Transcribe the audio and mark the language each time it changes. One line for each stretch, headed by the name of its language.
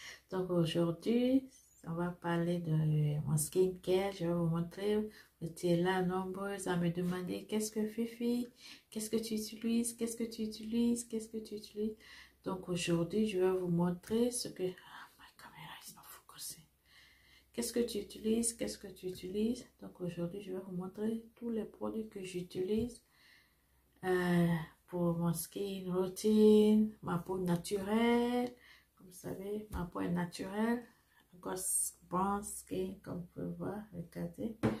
French: Donc aujourd'hui, on va parler de mon skincare, je vais vous montrer. Vous étiez là nombreuses à me demander qu'est-ce que Fifi, qu'est-ce que tu utilises, qu'est-ce que tu utilises, qu'est-ce que tu utilises. Donc aujourd'hui, je vais vous montrer ce que...
English: Ah, my camera is not focusing.
French: Qu'est-ce que tu utilises, qu'est-ce que tu utilises. Donc aujourd'hui, je vais vous montrer tous les produits que j'utilise. Pour mon skin routine, ma peau naturelle, comme vous savez, ma peau est naturelle, encore
English: brown skin,
French: comme vous pouvez voir, regardez.